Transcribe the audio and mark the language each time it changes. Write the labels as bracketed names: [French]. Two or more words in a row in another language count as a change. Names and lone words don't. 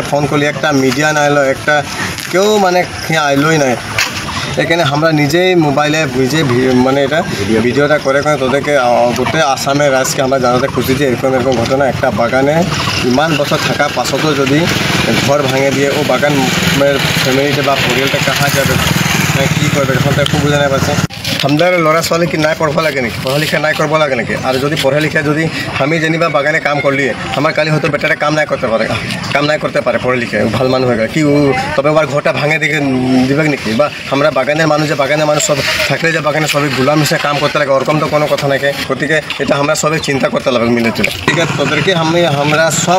[Bangla] ফোন করলি একটা মিডিয়া না এলো একটা কেউ মানে আইলোই নাই এখানে আমরা নিজেই মোবাইলে মানে এটা ভিডিওটা করে তোদেরকে গোটে আসামের রাজ্যকে আমরা জানাতে খুঁজি যে এরকম ঘটনা একটা বাগানে ইমান বছর থাকা পাছতো যদি ঘর ভাঙে দিয়ে ও বাগানের ফ্যামিলিতে বা পরিয়ালটা কাহা যাবে কি করবে এখন তো একটু বুঝে নাই পাচ্ছে আমাদের ল'ৰা ছোৱালী কি নাই পঢ়ব লাগে নাকি পঢ়া লিখা নাই করব লাগে নাকি আর যদি পঢ়া লিখা যদি আমি যেনিবা বাগানে কাম করলি আমার কালি হয়তো বেটারে কাম নাই করতে পারে পঢ়া লিখে ভাল মানুষ হয়ে গেলে কি তবে আবার ঘরটা ভাঙে দিবে নাকি বা আমরা বাগানের মানুষ সব থাকলে যে বাগানে সবাই গোলাম হিসেবে কাম করতে লাগে ওরকম তো কোনো কথা নাকি গতিকে এটা আমরা সবাই চিন্তা করতে লাগবে মিলে চলে ঠিক আছে তোদেরকে আমরা সব